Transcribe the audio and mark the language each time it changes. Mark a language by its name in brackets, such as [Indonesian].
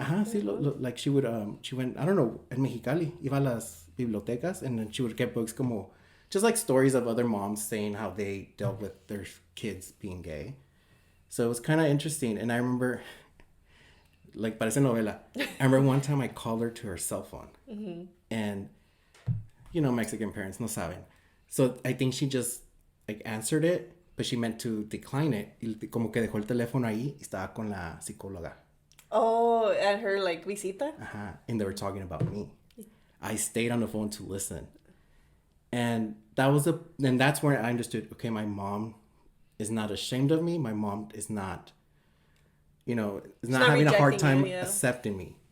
[English] Sí, like she would, she went, I don't know, [Spanish] en Mexicali, iba a las bibliotecas, [English] and then she would get books como, just like stories of other moms saying how they dealt with their kids being gay. So it was kind of interesting. And I remember, like, [Spanish] parece novela. [English] I remember one time I called her to her cell phone. Mm-hmm. And, you know, Mexican parents [Spanish] no saben. [English] So I think she just, like, answered it, but she meant to decline it. [Spanish] Y como que dejó el teléfono ahí y estaba con la psicóloga. [English] Oh, at her, like, visita? Uh-huh. And they were talking about me. I stayed on the phone to listen. And that's where I understood, okay, my mom is not ashamed of me. My mom is not, you know, is not having a hard time accepting me.